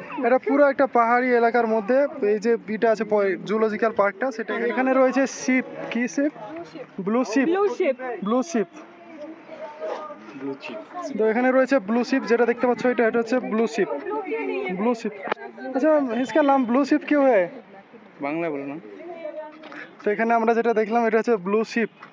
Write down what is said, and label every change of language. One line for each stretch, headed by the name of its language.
Bangla: এটা পুরো একটা পাহাড়ি এলাকার মধ্যে এই যে বিটা আছে জুলজিক্যাল পার্কটা, সেটা। এখানে রয়েছে শিপ, কি sheep? Blue sheep. Blue sheep. তো এখানে রয়েছে ব্লু শিপ, যেটা দেখতে পাচ্ছ এটা হচ্ছে ব্লু শিপ।
English: Blue ship.
Hindi: अच्छा इसका नाम ब्लू शिप क्यों है?
Bangla: বাংলা বলো না। তো এখানে আমরা যেটা দেখলাম এটা হচ্ছে ব্লু শিপ।